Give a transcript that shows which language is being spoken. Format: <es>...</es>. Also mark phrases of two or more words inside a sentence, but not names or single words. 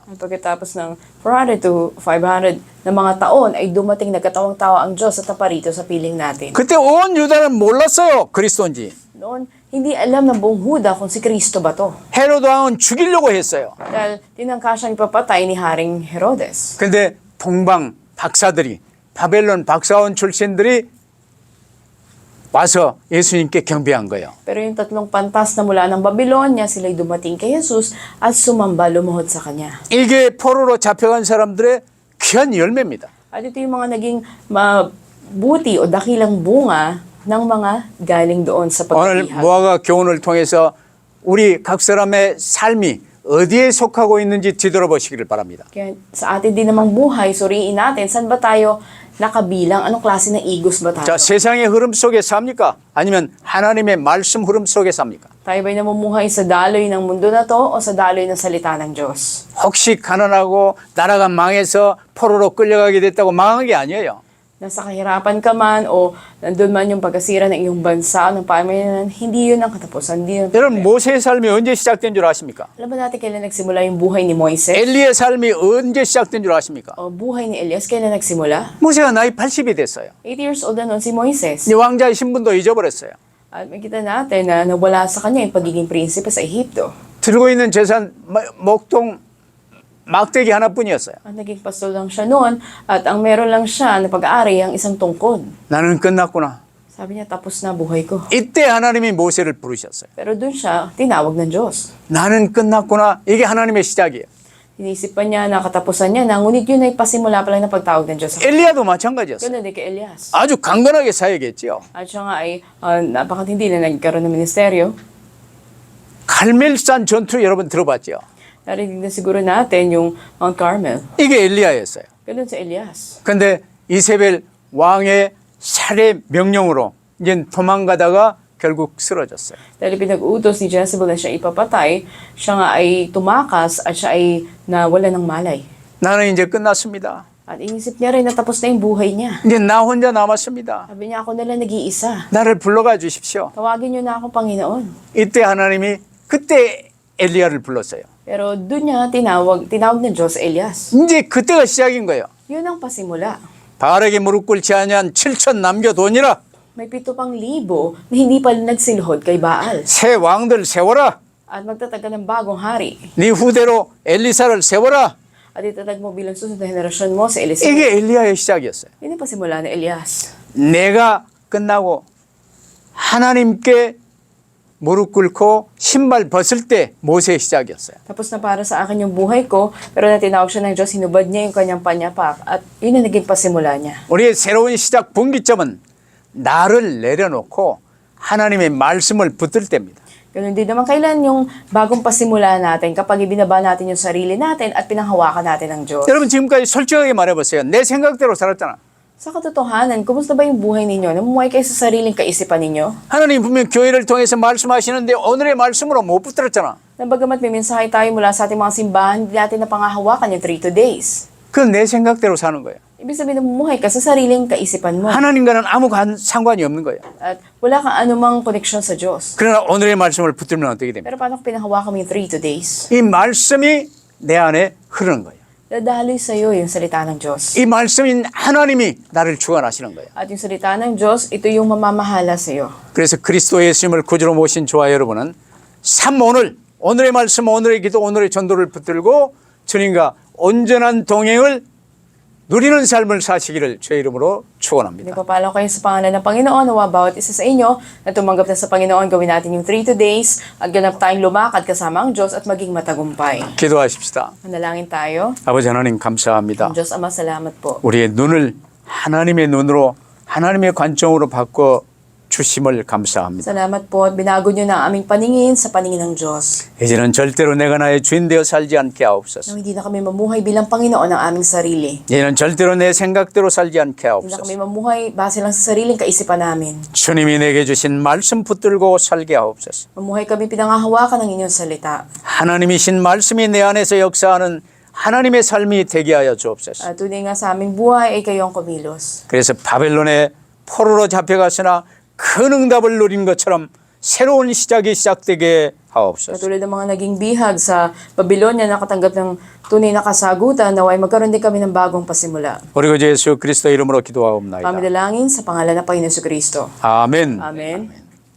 <tl>At pagkatapos ng 400 to 500 na mga taon ay dumating nagkatawang-tawa ang Diyos at naparito sa piling natin.</tl> <ko>그때 온 유다는 몰랐어요. 그리스도인지.</ko> <tl>Noon, hindi alam ng buong Huda kung si Kristo ba to.</tl> <ko>헤로드 왕은 죽이려고 했어요.</ko> <tl>Dahil tinangka siyang ipapatay ni Haring Herodes.</tl> <ko>근데 동방 박사들이 바벨론 박사원 출신들이 와서 예수님께 경배한 거예요.</ko> <tl>Pero yung tatlong pantas na mula ng Babylonia, sila'y dumating kay Jesus at sumamba lumuhod sa kanya.</tl> <ko>이게 포로로 잡혀간 사람들의 귀한 열매입니다.</ko> <tl>At ito yung mga naging mabuti o dakilang bunga ng mga galing doon sa</tl> <ko>오늘</ko> <tl>pagkakihag.</tl> <ko>무화과 교훈을 통해서 우리 각 사람의 삶이 어디에 속하고 있는지 뒤돌아보시기를 바랍니다.</ko> <tl>Kaya sa atin din namang buhay, suriin natin, saan ba tayo nakabilang? Anong klase ng igos ba tayo?</tl> <ko>자, 세상의 흐름 속에 삽니까? 아니면 하나님의 말씀 흐름 속에 삽니까?</ko> <tl>Tayo ba'y namumuhay sa daloy ng mundo na to o sa daloy ng salita ng Diyos?</tl> <ko>혹시 가난하고 나라가 망해서 포로로 끌려가게 됐다고 망한 게 아니에요.</ko> <tl>Nasa kahirapan ka man o nandun man yung pagkasira ng iyong bansa, ng pamayanan, hindi yun ang katapusan. Hindi yun ang</tl> <ko>여러분</ko> <tl>problema.</tl> <ko>모세의 삶이 언제 시작된 줄 아십니까?</ko> <tl>Alam ba natin kailan nagsimula yung buhay ni Moises?</tl> <ko>엘리의 삶이 언제 시작된 줄 아십니까?</ko> <tl>O buhay ni Elias, kailan nagsimula?</tl> <ko>모세가 나이 80이 됐어요.</ko> <en>8 years old</en> <tl>na noon si Moises.</tl> <ko>이 왕자의 신분도 잊어버렸어요.</ko> <tl>At makita natin na nawala sa kanya yung pagiging prinsipe sa Ehipto.</tl> <ko>들고 있는 재산 목동 막대기 하나뿐이었어요.</ko> <tl>At naging pastor lang siya noon at ang meron lang siya na pag-aari ang isang tungkod.</tl> <ko>나는 끝났구나.</ko> <tl>Sabi niya, tapos na buhay ko.</tl> <ko>이때 하나님이 모세를 부르셨어요.</ko> <tl>Pero doon siya tinawag ng Diyos.</tl> <ko>나는 끝났구나. 이게 하나님의 시작이에요.</ko> <tl>Inisip pa niya na katapusan niya na ngunit yun ay pasimula pa lang ng pagtawag ng Diyos.</tl> <ko>엘리야도 마찬가지였어요.</ko> <tl>Ganun din kay Elias.</tl> <ko>아주 강건하게 사역했죠.</ko> <tl>At siya nga ay napakatindi na nagkaroon ng ministeryo.</tl> <ko>갈멜산 전투 여러분 들어봤죠?</ko> <tl>Narinig na siguro natin yung Mount Carmel.</tl> <ko>이게 엘리야였어요.</ko> <tl>Ganun sa Elias.</tl> <ko>근데 이세벨 왕의 살해 명령으로 이제 도망가다가 결국 쓰러졌어요.</ko> <tl>Dahil pinag-utos ni Jezebel na siya ipapatay, siya nga ay tumakas at siya ay nawala ng malay.</tl> <ko>나는 이제 끝났습니다.</ko> <tl>At inisip niya rin na tapos na yung buhay niya.</tl> <ko>이제 나 혼자 남았습니다.</ko> <tl>Sabi niya, ako na lang nag-iisa.</tl> <ko>나를 불러가 주십시오.</ko> <tl>Tawagin niyo na ako, Panginoon.</tl> <ko>이때 하나님이 그때 엘리야를 불렀어요.</ko> <tl>Pero doon niya tinawag ng Diyos Elias.</tl> <ko>이제 그때가 시작인 거예요.</ko> <tl>Yun ang pasimula.</tl> <ko>바알에게 무릎 꿇지 아니한 7천 남겨두니라.</ko> <tl>May 7,000 na hindi pa nagsilhod kay Baal.</tl> <ko>새 왕들 세워라.</ko> <tl>At magtatag ka ng bagong hari.</tl> <ko>네 후대로 엘리사를 세워라.</ko> <tl>At itatag mo bilang susunod na henerasyon mo si Eliseo.</tl> <ko>이게 엘리야의 시작이었어요.</ko> <tl>Yun ang pasimula ni Elias.</tl> <ko>내가 끝나고 하나님께 무릎 꿇고 신발 벗을 때 모세의 시작이었어요.</ko> <tl>Tapos na para sa akin yung buhay ko, pero na tinawag siya ng Diyos, hinubad niya yung kanyang panyapak. At yun ang naging pasimula niya.</tl> <ko>우리의 새로운 시작 분기점은 나를 내려놓고 하나님의 말씀을 붙들 때입니다.</ko> <tl>Ganun din naman kailan yung bagong pasimula natin kapag ibinaba natin yung sarili natin at pinanghawakan natin ng Diyos.</tl> <ko>여러분 지금까지 솔직하게 말해보세요. 내 생각대로 살았잖아.</ko> <tl>Sa katotohanan, kumusta ba yung buhay ninyo? Namumuhay kayo sa sariling kaisipan ninyo?</tl> <ko>하나님 분명 교회를 통해서 말씀하시는데 오늘의 말씀으로 못 붙들었잖아.</ko> <tl>Na bagamat may mensahe tayo mula sa ating mga simbahan, hindi natin napangahawakan yung 3 days.</tl> <ko>그건 내 생각대로 사는 거예요.</ko> <tl>Ibig sabihin, namumuhay ka sa sariling kaisipan mo.</tl> <ko>하나님과는 아무 상관이 없는 거예요.</ko> <tl>At wala kang anumang koneksyon sa Diyos.</tl> <ko>그러나 오늘의 말씀을 붙들면 어떻게 됩니까?</ko> <tl>Pero paano kung pinanghawakan mo yung 3 days?</tl> <ko>이 말씀이 내 안에 흐르는 거예요.</ko> <tl>Dadaloy sa'yo yung salita ng Diyos.</tl> <ko>이 말씀인 하나님이 나를 주관하시는 거예요.</ko> <tl>At yung salita ng Diyos, ito yung mamamahala sa'yo.</tl> <ko>그래서 그리스도 예수님을 구주로 모신 저와 여러분은 오늘의 말씀, 오늘의 기도, 오늘의 전도를 붙들고 주님과 온전한 동행을 누리는 삶을 사시기를 주의 이름으로 축원합니다.</ko> <tl>Nagpapalo kayo sa pangalan ng Panginoon, nawa bawat isa sa inyo na tumanggap na sa Panginoon, gawin natin yung 3 days at ganap tayong lumakad kasama ang Diyos at maging matagumpay.</tl> <ko>기도하십시다.</ko> <tl>Manalangin tayo.</tl> <ko>아버지 하나님 감사합니다.</ko> <tl>Ang Diyos Ama, salamat po.</tl> <ko>우리의 눈을 하나님의 눈으로 하나님의 관점으로 바꿔 주심을 감사합니다.</ko> <tl>Salamat po at binago niyo na ang aming paningin sa paningin ng Diyos.</tl> <ko>이제는 절대로 내가 나의 주인 되어 살지 않게 하옵소서.</ko> <tl>Nang hindi na kami mamuhay bilang Panginoon ng aming sarili.</tl> <ko>이제는 절대로 내 생각대로 살지 않게</ko> <tl>Hindi na</tl> <ko>하옵소서.</ko> <tl>kami mamuhay base lang sa sariling kaisipan namin.</tl> <ko>주님이 내게 주신 말씀 붙들고 살게 하옵소서.</ko> <tl>Mamuhay kami pinangahawakan ng inyong salita.</tl> <ko>하나님이신 말씀이 내 안에서 역사하는 하나님의 삶이 되게 하여 주옵소서.</ko> <tl>At tunay nga sa aming buhay ay kayo ang kumilos.</tl> <ko>그래서 바벨론의 포로로 잡혀갔으나 큰 응답을 누린 것처럼 새로운 시작이 시작되게 하옵소서.</ko> <tl>Katulad ng mga naging bihag sa Babylonia na nakatanggap ng tunay na kasagutan, naway magkaroon din kami ng bagong pasimula.</tl> <ko>우리 구 예수 그리스도 이름으로 기도하옵나이다.</ko> <tl>Kami dalangin sa pangalan ng Panginoon Jesucristo.</tl> <ko>아멘.</ko> <tl>Amen.</tl>